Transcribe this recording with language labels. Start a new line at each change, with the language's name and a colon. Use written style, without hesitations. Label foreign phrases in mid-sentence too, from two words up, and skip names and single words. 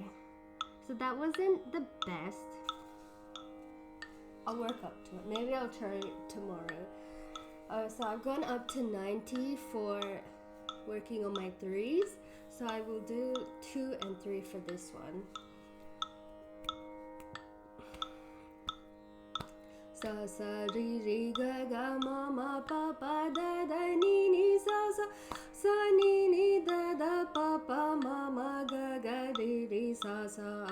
English: So that wasn't the best. I'll work up to it. Maybe I'll try it tomorrow. So I've gone up to 90 for working on my 3s. So I will do 2 and 3 for this one. Sa sa re re ga ga ma ma pa pa da da ni ni sa sa sa ni ni da da pa pa ma ma ga ga re re sa sa